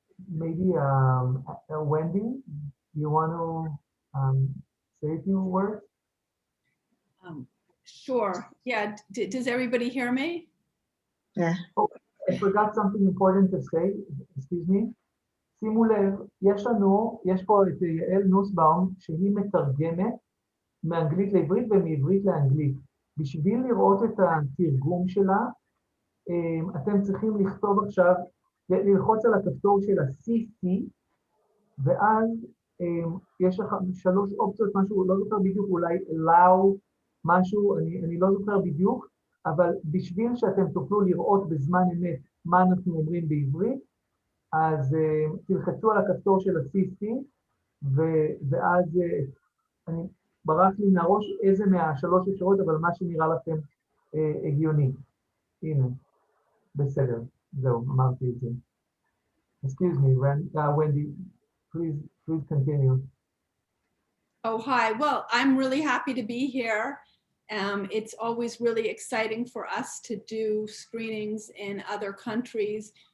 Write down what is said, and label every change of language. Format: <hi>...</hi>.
<en>Maybe Wendy, you want to say a few words? Sure. Yeah. Does everybody hear me? Yeah. Oh, I forgot something important to say. Excuse me.</en> <he>שימו לב, יש פה את יעל נוסבאום, שהיא מתרגמת מאנגלית לעברית ומעברית לאנגלית. בשביל לראות את התרגום שלה, אתם צריכים לכתוב עכשיו, ללחוץ על הכפתור של ה-CC, ואז יש לך 3 אופציות, משהו, לא זוכר בדיוק, אולי allow משהו, אני לא זוכר בדיוק, אבל בשביל שאתם תוכלו לראות בזמן אמת מה אנחנו אומרים בעברית, אז תלחצו על הכפתור של ה-CC, ואז אני ברח לי מהראש איזה מה3 אפשרות, אבל מה שנראה לכם הגיוני. הנה, בסדר, זהו, אמרתי את זה.</he> <en>Excuse me, Wendy, please continue. Oh, hi. Well, I'm really happy to be here. It's always really exciting for us to do screenings in other countries.</en>